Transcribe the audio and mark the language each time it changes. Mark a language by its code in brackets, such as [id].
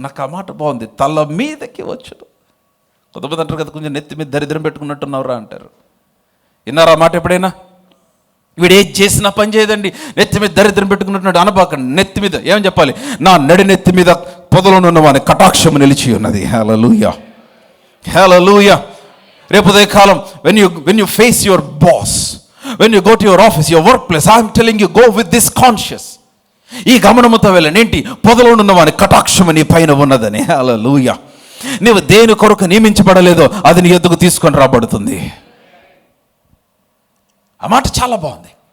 [te] నాకు ఆ మాట బాగుంది, తల మీదకి వచ్చును. కొంతమంది అంటారు కదా, కొంచెం నెత్తి మీద దరిద్రం పెట్టుకున్నట్టున్నావురా అంటారు. విన్నారా మాట ఎప్పుడైనా? వీడు ఏది చేసినా పని చేయదండి, నెత్తి మీద దరిద్రం పెట్టుకున్నట్టు అనబాకండి. నెత్తి మీద ఏమని చెప్పాలి? నా నడి నెత్తి మీద పొదలోనున్న వాని కటాక్షము నిలిచి ఉన్నది. హల్లెలూయా, హల్లెలూయా. రేపు ఉదయ కాలం [en] when you face your boss, when you go to your office, your workplace, I am telling you, go with this conscious. [te] ఈ గమనముతో వెళ్ళండి. ఏంటి? పొదలోనున్న వాని కటాక్షము నీ పైన ఉన్నదని. హల్లెలూయా. నీవు దేని కొరకు నియమించబడలేదో అది నీ ఎద్దుకు తీసుకొని రాబడుతుంది. ఆ మాట చాలా బాగుంది.